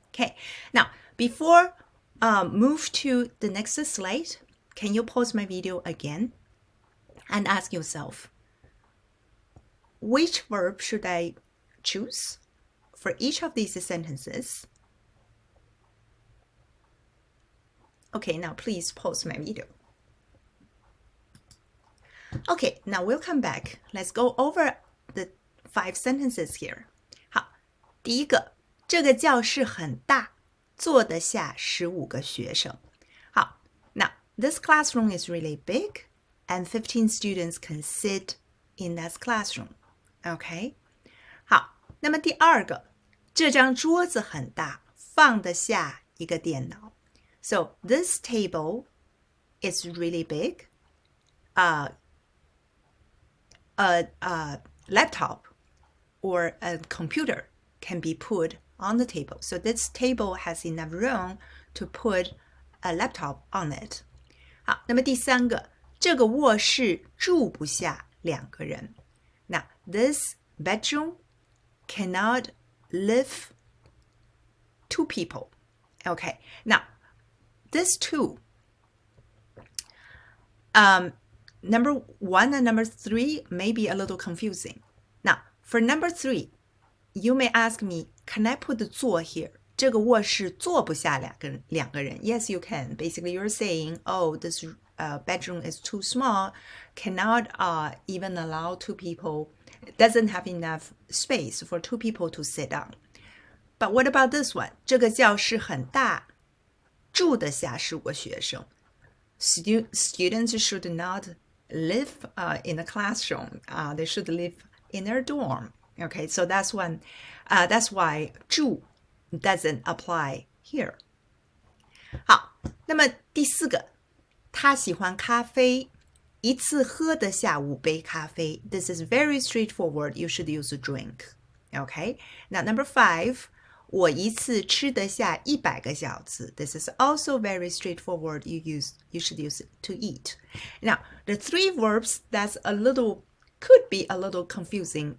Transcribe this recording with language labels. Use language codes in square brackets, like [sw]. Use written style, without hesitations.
[en] Okay, now before move to the next slide, can you pause my video again and ask yourself, which verb should I choose for each of these sentences? Okay, now please pause my video. Okay, now we'll come back. Let's go over the 5 sentences here. [zh] 好，第一个，这个教室很大，坐得下15个学生。 [en] 好， now this classroom is really big and 15 students can sit in that classroom. Okay? [zh] 好，那么第二个，这张桌子很大，放得下一个电脑。 [en] So this table is really big. A laptop or a computer can be put on the table. So this table has enough room to put a laptop on it. [zh] 好，那么第三个，这个卧室住不下2个人。 [en] Now, this bedroom cannot live 2 people. Okay, now, this 2, number 1 and number 3 may be a little confusing. Now, for number 3, you may ask me, can I put the 坐 here? [zh] 这个卧室坐不下两个人. [en] Yes, you can. Basically, you're saying, oh, this bedroom is too small, cannot even allow 2 people, doesn't have enough space for 2 people to sit down. But what about this one? [zh] 这个教室很大，住得下15个学生. [en] Students should not live in a classroom. They should live in their dorm. Okay, so that's why 住 doesn't apply here. [zh] 好，那么第四个，他喜欢咖啡，一次喝得下5杯咖啡. [en] This is very straightforward. You should use a drink. Okay, now number 5. [zh] 我一次吃得下100个饺子. [en] This is also very straightforward. You should use it to eat. Now, the 3 verbs that's could be a little confusing.